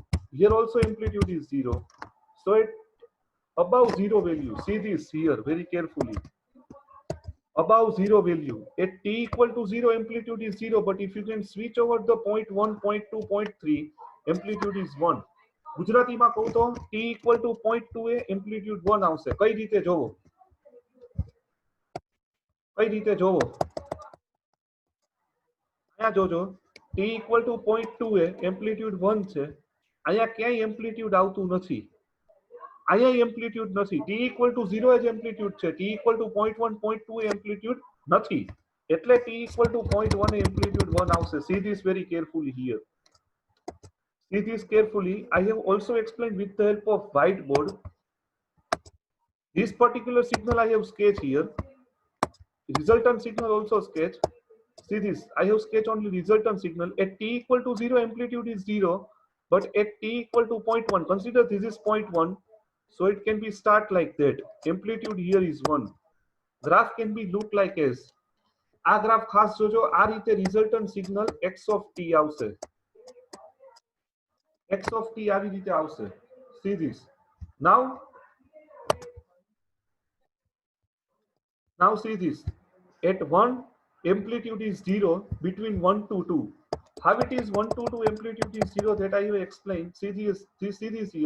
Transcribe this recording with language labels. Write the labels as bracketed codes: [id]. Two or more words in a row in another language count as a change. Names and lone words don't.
[en] Here also amplitude is 0. So at above 0 value, see this here very carefully. Above 0 value, at t equal to 0 amplitude is 0, but if you can switch over the point 1, point 2, point 3, amplitude is 1. [gu] ગુજરાતીમાં કહું તો [en] t equal to 0.2 [gu] એ amplitude 1 આવશે. કઈ રીતે જોવો? કઈ રીતે જોવો? અહીંયા જોજો, [en] t equal to 0.2 [gu] એ amplitude 1 છે. અહીંયા ક્યાંય amplitude આવતું નથી. અહીંયા amplitude નથી. [en] t equal to 0 [gu] જ amplitude છે. [en] t equal to 0.1, 0.2 [gu] એ amplitude નથી. એટલે [en] t equal to 0.1 [gu] એ amplitude 1 આવશે. [en] See this very carefully here. See this carefully. I have also explained with the help of whiteboard. This particular signal I have sketched here. Resultant signal also sketch. See this, I have sketched only resultant signal. At t equal to 0 amplitude is 0, but at t equal to 0.1, consider this is 0.1, so it can be start like that. Amplitude here is 1. Graph can be look like as. [gu] આ ગ્રાફ ખાસ જોજો, આ રીતે [en] resultant signal x of t [gu] આવશે. [en] x of t [gu] આવી રીતે આવશે. [en] See this. Now see this. At 1 amplitude is 0, between 1 to 2. How it is 1 to 2 amplitude is 0, that I will explain. See this here.